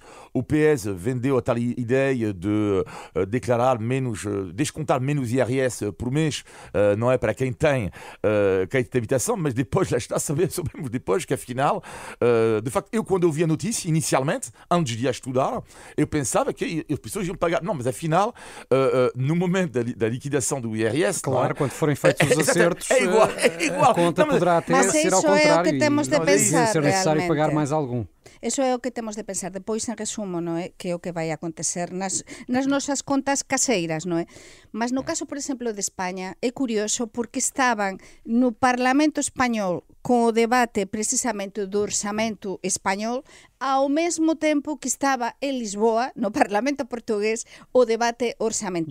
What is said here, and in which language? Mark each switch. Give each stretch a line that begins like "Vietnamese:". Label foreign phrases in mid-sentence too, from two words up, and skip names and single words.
Portuguese: O PS vendeu a tal ideia de descontar menos IRS por mês, não é para quem tem crédito de habitação, mas depois, lá está, sabemos depois que afinal, de facto, quando eu vi a notícia, inicialmente, antes de a estudar, eu pensava que as pessoas iam pagar. Não, mas afinal, no momento da liquidação do IRS... Claro, quando forem feitos os acertos, é igual. A conta poderá até ser ao contrário. É o que temos de pensar, ser necessário realmente. pagar mais algum.
Galician: Eso é o que temos de pensar. Depois, en resumo, non é? Que é o que vai acontecer nas nosas contas caseiras, non é? Mas no caso, por exemplo, de España, é curioso porque estaban no Parlamento Español con o debate precisamente do orçamento español ao mesmo tempo que estaba en Lisboa, no Parlamento Portugués, o debate orçamental.